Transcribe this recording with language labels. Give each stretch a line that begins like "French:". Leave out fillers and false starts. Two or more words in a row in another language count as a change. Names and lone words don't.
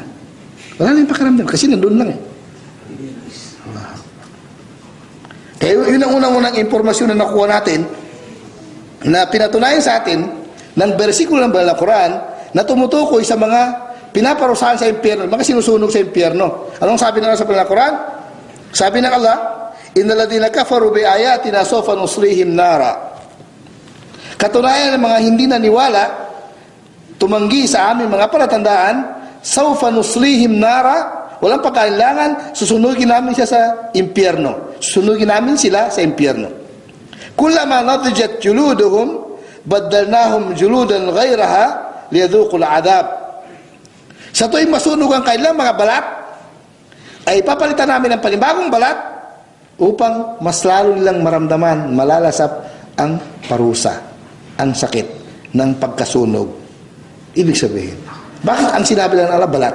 Filipino: Wala na yung pakiramdam kasi nandun lang. Kaya yun ang unang-unang impormasyon na nakuha natin na pinatunayan sa atin ng bersikulo ng Banal na Quran na tumutukoy sa mga pinaparusahan sa impyerno, mga sinusunog sa impyerno. Anong sabi ng Allah sa Banal na Quran? Sabi ng Allah,
Arabic: إن الذين كفروا بآياتنا سوف نصليهم نارا.
Filipino: Katunayan ng mga hindi naniwala, tumanggi sa aming mga palatandaan,
Arabic: سوف نصليهم نارا,
Filipino: walang pagkailangan, susunugin namin siya sa impyerno. Susunugin namin sila sa impyerno.
Arabic: كلما نضجت جلودهم بدلناهم جلودا غيرها ليذوقوا العذاب.
Filipino: Sa tuwing masunog ang kailang mga balat, ay papalitan namin ng panibagong balat upang mas lalo nilang maramdaman, malalasap ang parusa, ang sakit ng pagkasunog. Ibig sabihin, bakit ang sinabi lang ng Allah balat?